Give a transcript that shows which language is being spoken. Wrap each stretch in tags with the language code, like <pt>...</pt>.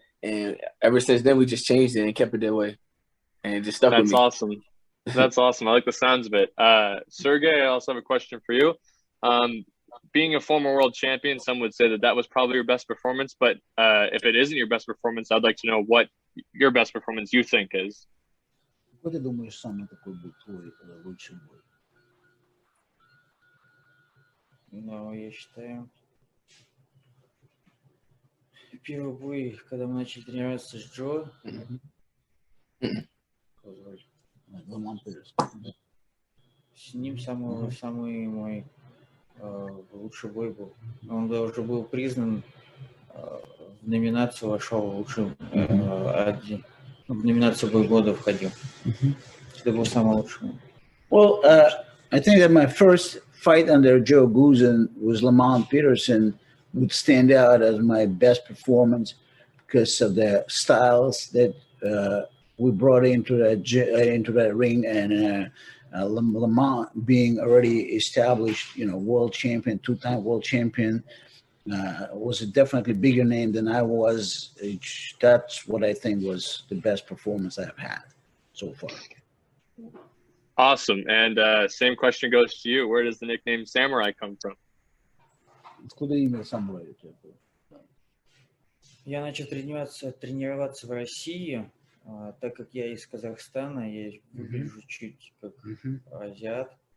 <en>And ever since then, we just changed it and kept it that way. And it just stuck with me. That's awesome. That's awesome. I like the sounds of it. Sergey, I also have a question for you. Being a former world champion, some would say that was probably your best performance. But if it isn't your best performance, I'd like to know what your best performance you think is.</en> <ru>Какой ты думаешь, самый такой был твой лучший бой? Я считаю, первый бой, когда мы начали тренироваться с Джо, с ним самый мой лучший бой был. Он уже был признан, в номинацию вошел лучший, в номинацию бой года входил. Это был самый лучший.</ru> <en>Well, I think that my first fight under Joe Guzan was Lamont Peterson would stand out as my best performance because of the styles that we brought into that ring, and Lamont being already established, world champion, two-time world champion, was a definitely bigger name than I was. That's what I think was the best performance I've had so far. Awesome. And same question goes to you. Where does the nickname Samurai come from?</en> <ru>Откуда имя Самурай? Я начал тренироваться в России, так как я из Казахстана, я выгляжу чуть как азиат.</ru>